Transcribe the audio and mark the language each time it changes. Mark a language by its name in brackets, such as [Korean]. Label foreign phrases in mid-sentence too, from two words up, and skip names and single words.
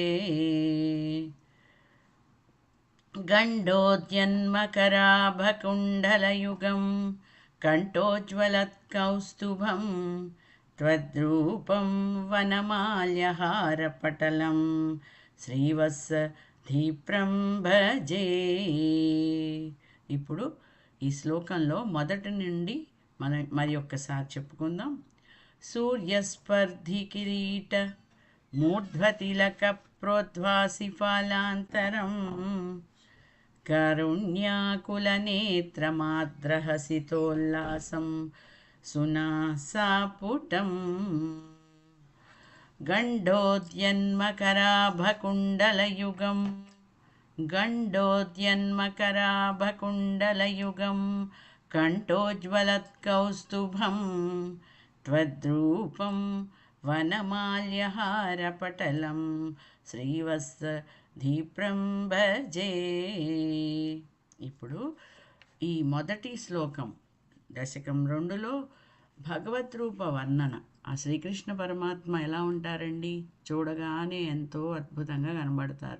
[Sanskrit] గండోద్యన్మకరాభకుండలయుగం కంఠోజ్వలత్కౌస్తుభం త్వద్రూపం వనమాల్యహారపటలం శ్రీవత్సధీప్రం భజే. [Telugu] ఇప్పుడు ఈ శ్లోకంలో మొదటి నుండి మరి ఒక్కసారి చెప్పుకుందాం. [Sanskrit] सूर्यस्पर्धिकिरीट मूर्ध्वतिलकप्रोद्भासिफालान्तरं कारुण्याकुलनेत्रमाद्रहसितोल्लासं सुनासापुटम् गण्डोद्यन्मकराभकुण्डलयुगं गण्डोद्यन्मकराभकुण्डलयुगं कण्ठोज्ज्वलत्कौस्तुभं त्वद्रूपं वनमाल्यहारपटलं శ్రీవత్సధీప్రం భజే. [Telugu] ఇప్పుడు ఈ మొదటి శ్లోకం దశకం 2లో భగవద్రూప వర్ణన. ఆ శ్రీకృష్ణ పరమాత్మ ఎలా ఉంటారండి? చూడగానే ఎంతో అద్భుతంగా కనబడతారు.